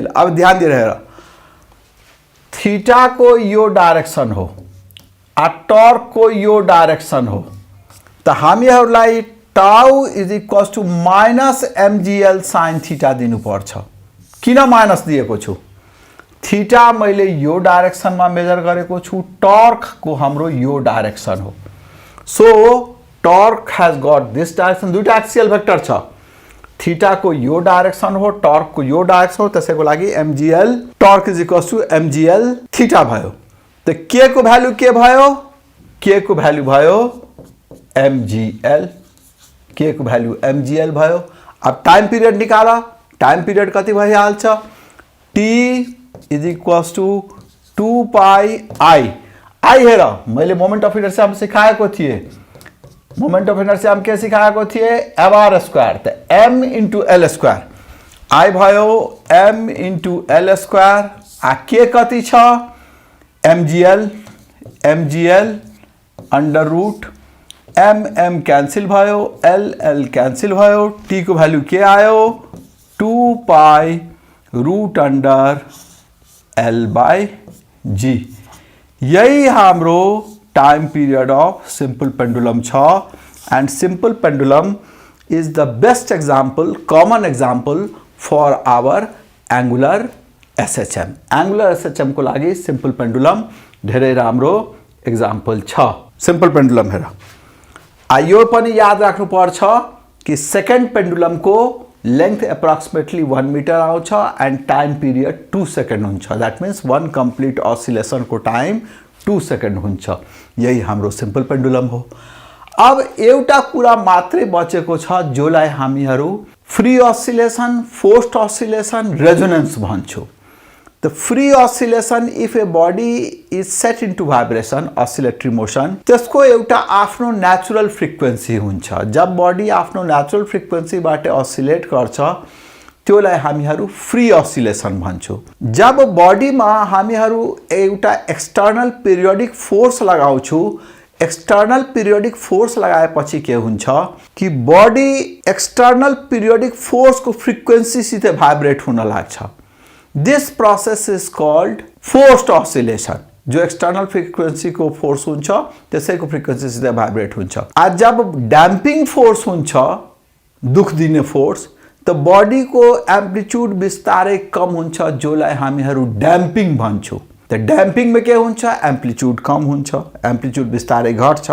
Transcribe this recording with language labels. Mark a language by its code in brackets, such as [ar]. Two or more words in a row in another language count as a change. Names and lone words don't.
[ne] अब ध्यान दिएर हेर, थीटा को यो डाइरेक्सन हो, टर्क को यो डाइरेक्सन हो, त हामीहरूलाई [en] tau is equals to minus mgl sine theta [ne] दिनुपर्छ। किन माइनस दिएको छु, थीटा मैले यो डाइरेक्सनमा मेजर गरेको छु, टर्क को हाम्रो यो डाइरेक्सन हो। [en] So torque has got this direction, [ne] दुईटा [en] axial vector [ne] छ, थीटा को यो डाइरेक्सन हो, टर्क को यो डाइरेक्सन हो, त्यसैको लागि [en] mgl torque is equals to mgl theta [ne] भयो। त के को भ्यालु के भयो, के को भ्यालु भयो mgl, के को भ्यालु mgl भयो। अब [en] time period [ne] निकाला, [en] time period [ne] कति भइहाल्छ, [en] t is equals to 2 pi I. [ne] आई हेर, मैले [en] moment of inertia [ne] सिखाएको थिएँ, [en] moment of inertia [ne] के सिखाएको थिएँ [en] mr square, [ne] त [en] m into l square, [ne] आई भयो [en] m into l square, [ne] आ के कति छ [en] mgl under root [ne] m कैंसिल भयो, l कैंसिल भयो, t को भ्यालु के आयो [en] 2 pi root under l by g. [ne] यही हाम्रो [en] time period of simple pendulum [ne] छ। [en] And simple pendulum is the best example, common example for our angular SHM. angular SHM [ne] को लागि [en] simple pendulum [ne] धेरै राम्रो एग्जाम्पल छ। [en] simple pendulum [ne] हेर, यो पनि याद राख्नु पर्छ कि [en] second pendulum [ne] को लेंथ अप्रोक्सिमेटली 1 मीटर आउँछ एंड [en] time period [ne] 2 सेकेंड हुन्छ। [en] That means 1 complete oscillation [ne] को टाइम 2 सेकेंड हुन्छ। यही हाम्रो [en] simple pendulum [ne] हो। अब एउटा कुरा मात्रै बचेको छ जोलाई हामीहरू [en] free oscillation, forced oscillation, [ne] रेजोनेंस भन्छौं। [en] The free oscillation, if a body is set into vibration, oscillatory motion, [ne] त्यसको एउटा आफ्नो [en] natural frequency [ne] हुन्छ। जब बॉडी आफ्नो [en] natural frequency [ne] बाटे ऑसिलेट गर्छ त्यसलाई हामीहरू [en] free oscillation [ne] भन्छौं। जब बॉडीमा हामीहरू एउटा [en] external periodic force [ne] लगाउँछौं, [en] external periodic force [ne] लगाएपछि के हुन्छ कि बॉडी [en] external periodic force [ne] को फ्रिक्वेन्सी सितै भाइब्रेट हुन लाग्छ। [en] This process is called forced oscillation. [ne] जो [en] external frequency [ne] को फोर्स हुन्छ त्यसैको फ्रिक्वेन्सी सितै भाइब्रेट हुन्छ। आज जब [en] damping force [ne] हुन्छ, दुख दिने फोर्स, त बॉडी को एम्प्लिट्यूड बिस्तारै कम हुन्छ जोलाई हामीहरू डैम्पिंग भन्छौं। त डैम्पिंग में के हुन्छ, एम्प्लिट्यूड कम हुन्छ, एम्प्लिट्यूड बिस्तारै घट्छ।